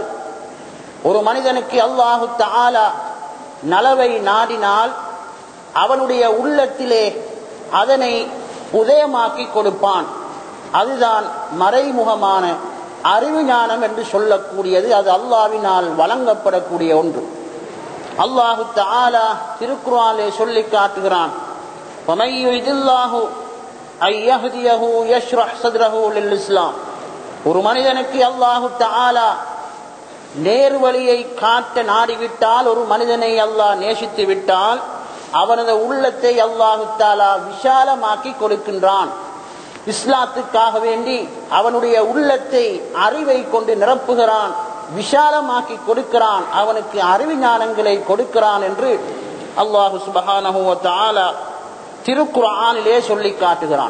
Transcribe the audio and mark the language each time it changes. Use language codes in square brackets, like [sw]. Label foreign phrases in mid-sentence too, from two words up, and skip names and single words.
[ta] ஒரு மனிதனுக்கு [ar] الله تعالى [ta] நலவை நாடினால் அவனுடைய உள்ளத்திலே அதனை உதயமாக்கி கொடுப்பான். அதுதான் மறைமுகமான அறிவு ஞானம் என்று சொல்லக்கூடியது. அது அல்லாஹ்வினால் வழங்கப்படக்கூடிய ஒன்று. [ar] الله تعالى [ta] திருக்குர்ஆனிலே சொல்லி காட்டுகிறான், [ar] وَمَن يُرِدِ اللَّهُ أَن يَهْدِيَهُ يَشْرَحْ صَدْرَهُ لِلْإِسْلَامِ. [ta] ஒரு மனிதனுக்கு [ar] الله تعالى [ta] நேர்வழியை காட்ட நாடிவிட்டால், ஒரு மனிதனை அல்லாஹ் நேசித்து விட்டால் அவனது உள்ளத்தை [ar] الله تعالى [ta] விசாலமாக்கி கொடுக்கின்றான். இஸ்லாத்துக்காக வேண்டி அவனுடைய உள்ளத்தை அறிவை கொண்டு நிரப்புகிறான், விஷாலமாக்கி கொடுக்கிறான், அவனுக்கு அறிவு ஞானங்களை கொடுக்கிறான் என்று [ar] الله سبحانه وتعالى [ta] திருக்குர்ஆனிலே சொல்லி காட்டுகிறான்.